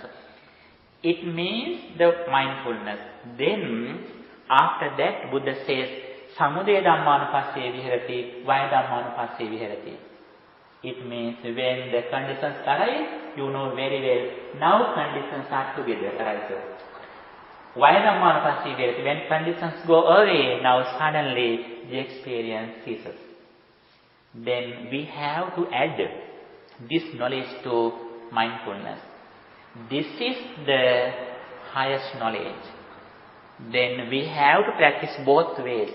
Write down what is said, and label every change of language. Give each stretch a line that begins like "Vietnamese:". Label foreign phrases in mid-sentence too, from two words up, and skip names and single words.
English: It means the mindfulness. Then, after that, Buddha says,
Pali: Samudaya Dhammanupassaya viharati, Vaya Dhammanupassaya viharati.
English: It means when the conditions arise, you know very well, now conditions are together arises.
Pali: Vaya Dhammanupassaya viharati,
English: when conditions go away, now suddenly the experience ceases. Then we have to add this knowledge to mindfulness. This is the highest knowledge. Then we have to practice both ways.